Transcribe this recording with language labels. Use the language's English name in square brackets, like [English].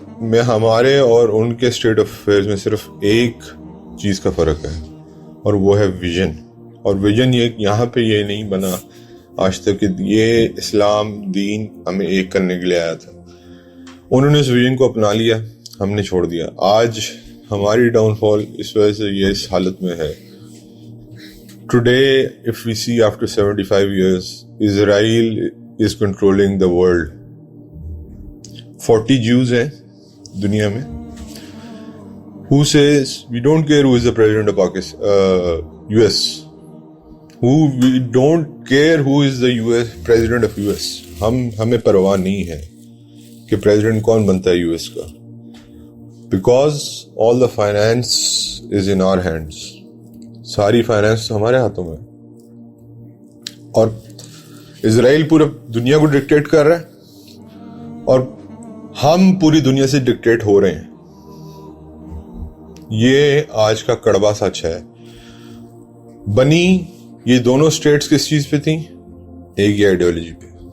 [Urdu] میں ہمارے اور ان کے اسٹیٹ آف افیئرز میں صرف ایک چیز کا فرق ہے، اور وہ ہے ویژن. اور ویژن یہاں پہ یہ نہیں بنا آج تک کہ یہ اسلام دین ہمیں ایک کرنے کے لیے آیا تھا. انہوں نے اس ویژن کو اپنا لیا، ہم نے چھوڑ دیا. آج ہماری ڈاؤن فال اس وجہ سے یہ اس حالت میں ہے. [English] Today, if we see after 75 years, Israel is controlling the world. [Urdu] 40 Jews ہیں دنیا میں. [English] Who says we don't care who is the president of Pakistan, US? We don't care who is the US president of US. [Urdu] ہمیں پرواہ نہیں ہے کہ president کون بنتا ہے US کا. [English] Because all the finance is in our hands. [Urdu] ساری فائنانس تو ہمارے ہاتھوں میں، اور اسرائیل پورے دنیا کو ڈکٹیٹ کر رہا ہے اور ہم پوری دنیا سے ڈکٹیٹ ہو رہے ہیں. یہ آج کا کڑوا سچ ہے. بنی یہ دونوں اسٹیٹس کس چیز پہ تھیں؟ ایک ہی آئیڈیالوجی پہ.